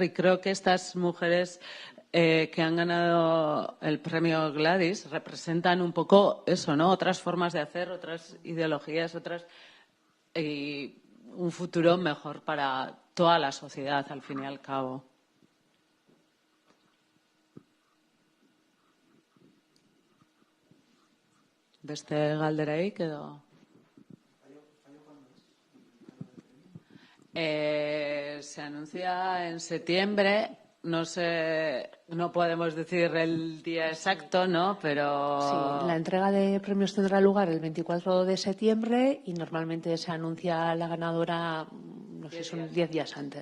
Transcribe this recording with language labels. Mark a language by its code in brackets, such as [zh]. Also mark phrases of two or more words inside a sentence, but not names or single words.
[es] Y creo que estas mujeres que han ganado el premio Gladys representan un poco eso, ¿no? Otras formas de hacer, otras ideologías, y un futuro mejor para toda la sociedad, al fin y al cabo. [eu] Beste galderarik edo? [es] Se anuncia en septiembre. No sé, no podemos decir el día exacto, ¿no? Pero... Sí, la entrega de premios tendrá lugar el 24 de septiembre y normalmente se anuncia la ganadora, no sé, son 10 días antes.